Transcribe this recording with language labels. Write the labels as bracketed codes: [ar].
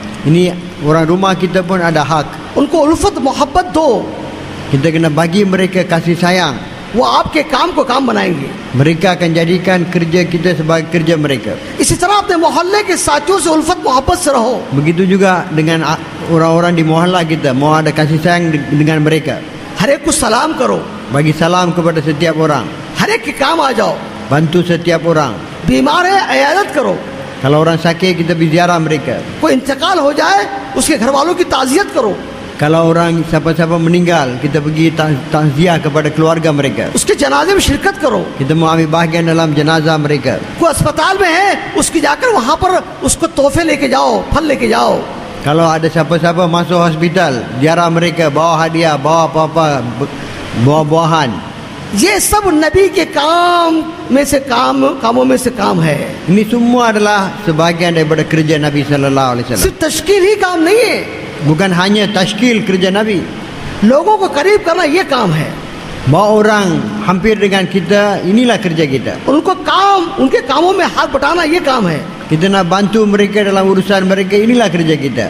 [ms] Ini orang rumah kita pun ada hak. [hi] उनको उल्फत मोहब्बत दो. [ms] Kita kena bagi mereka kasih sayang. [hi] वो आपके काम को काम बनाएंगे। [ms] Mereka akan jadikan kerja kita sebagai kerja mereka. [hi] इसी तरह अपने मोहल्ले के साथियों से उल्फत मोहब्बत से रहो। [ms] Begitu juga dengan orang-orang di mohalla kita, mau ada kasih sayang dengan mereka. [hi] हर एक को सलाम करो, [ms] Bagi salam kepada setiap orang, [hi] हर एक के काम आ जाओ। [ms] bantu setiap orang. [hi] बीमार है अयादत करो, [ms] Kalau orang sakit kita berziarah mereka. [hi] कोई इंतकाल हो जाए उसके घर वालों की ताजियत करो, [ms] Kalau orang siapa-siapa meninggal, kita pergi takziah kepada keluarga mereka. [hi] उसके जनाजे में शिरकत करो। [ms] Kita mau ambil bahagian dalam jenazah mereka. [hi] कोई अस्पताल में है उसकी जाकर वहां पर उसको तोहफे लेके जाओ, फल लेके जाओ। [ms] Kalau ada siapa-siapa masuk hospital, ziarah mereka, bawa hadiah, bawa apa-apa, bawa buahan. [hi] ये सब नबी के कामों में से काम है। [ms] Ini semua adalah sebahagian daripada kerja Nabi sallallahu alaihi wasallam. [hi] सिर्फ तश्कील ही काम नहीं है, [ms] Bukan hanya tashkil kerja Nabi. [hi] लोगों को करीब करना ये काम है। [ms] Bawa orang hampir dengan kita, inilah kerja kita. [hi] उनके कामों में हाथ बटाना ये काम है। [ms] Kita nak bantu mereka dalam urusan mereka, inilah kerja kita.